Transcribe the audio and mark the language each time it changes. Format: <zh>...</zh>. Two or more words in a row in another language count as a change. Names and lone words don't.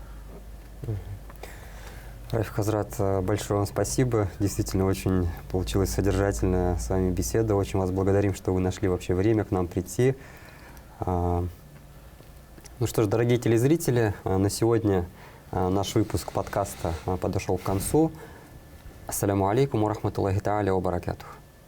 <ru>Райф Хазрат, большое вам спасибо. Действительно, очень получилась содержательная с вами беседа. Очень вас благодарим, что вы нашли вообще время к нам прийти. Ну что ж, дорогие телезрители, на сегодня наш выпуск подкаста подошел к концу.</ru> <ar>السلام عليكم ورحمة الله تعالى وبركاته.</ar>